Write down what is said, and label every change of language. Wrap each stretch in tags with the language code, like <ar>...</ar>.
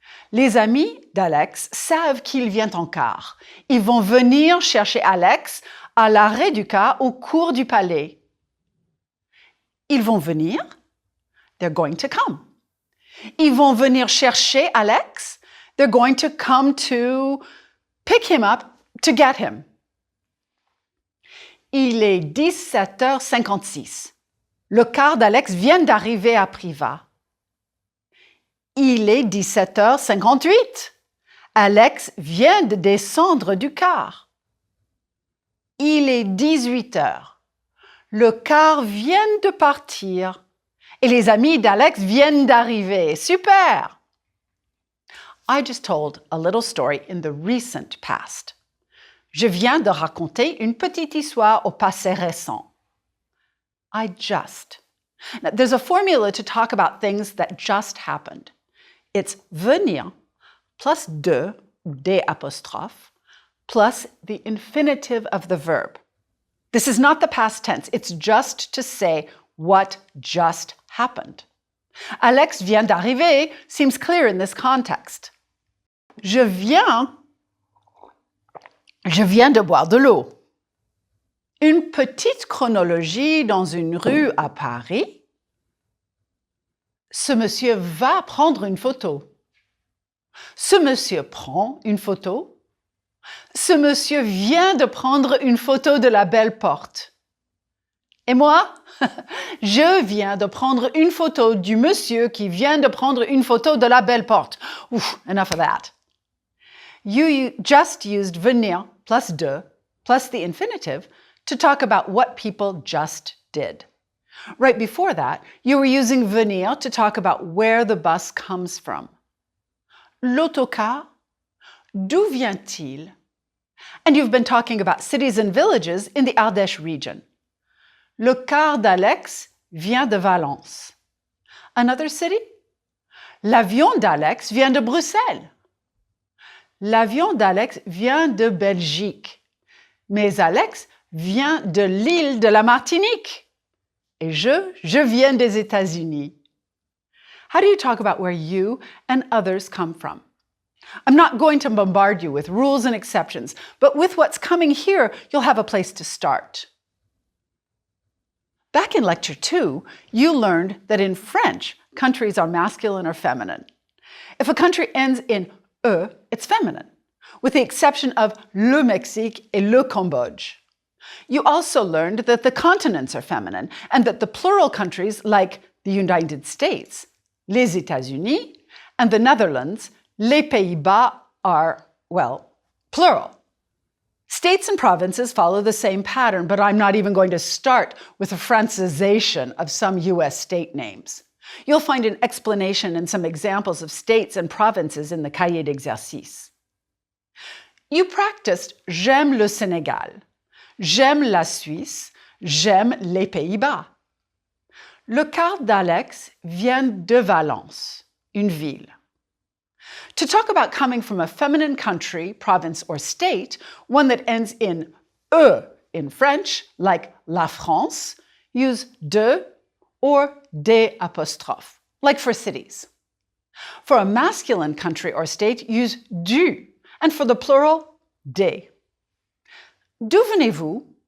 <fr>Les amis d'Alex savent qu'il vient en car. Ils vont venir chercher Alex à l'arrêt du car au cours du palais. Ils vont venir.</fr> <en>They're going to come.</en> <fr>Ils vont venir chercher Alex.</fr> <en>They're going to come to pick him up, to get him.</en> <fr>Il est 17h56. Le car d'Alex vient d'arriver à Privas. Il est 17h58. Alex vient de descendre du car. Il est 18h. Le car vient de partir. Et les amis d'Alex viennent d'arriver. Super!</fr> <en>I just told a little story in the recent past.</en> <fr>Je viens de raconter une petite histoire au passé récent.</fr> <en>I just. Now, there's a formula to talk about things that just happened. It's venir plus de, ou des apostrophes, plus the infinitive of the verb. This is not the past tense. It's just to say what just happened.</en> <fr>Alex vient d'arriver</fr> <en>seems clear in this context.</en> <fr>Je viens de boire de l'eau. Une petite chronologie dans une rue à Paris. Ce monsieur va prendre une photo. Ce monsieur prend une photo. Ce monsieur vient de prendre une photo de la belle porte. Et moi, je viens de prendre une photo du monsieur qui vient de prendre une photo de la belle porte.</fr> <en>Oof, enough of that. You just used venir plus de plus the infinitive to talk about what people just did. Right before that, you were using venir to talk about where the bus comes from.</en> <fr>L'autocar, d'où vient-il?</fr> <en>And you've been talking about cities and villages in the Ardèche region.</en> <fr>Le car d'Alex vient de Valence.</fr> <en>Another city?</en> <fr>L'avion d'Alex vient de Bruxelles. L'avion d'Alex vient de Belgique. Mais Alex vient de l'île de la Martinique. Et je viens des États-Unis.</fr> <en>How do you talk about where you and others come from? I'm not going to bombard you with rules and exceptions, but with what's coming here, you'll have a place to start. Back in Lecture 2, you learned that in French, countries are masculine or feminine. If a country ends in E, it's feminine, with the exception of le Mexique et le Cambodge. You also learned that the continents are feminine and that the plural countries like the United States, les États-Unis, and the Netherlands, les Pays-Bas, are, well, plural. States and provinces follow the same pattern, but I'm not even going to start with a francization of some US state names. You'll find an explanation and some examples of states and provinces in the cahier d'exercice. You practiced</en> <fr>j'aime le Sénégal, j'aime la Suisse, j'aime les Pays-Bas. Le car d'Alex vient de Valence, une ville.</fr> <en>To talk about coming from a feminine country, province, or state, one that ends in E in French, like la France, use de or des apostrophes, like for cities. For a masculine country or state, use du, and for the plural, des.</en> <fr>D'où venez-vous?</fr>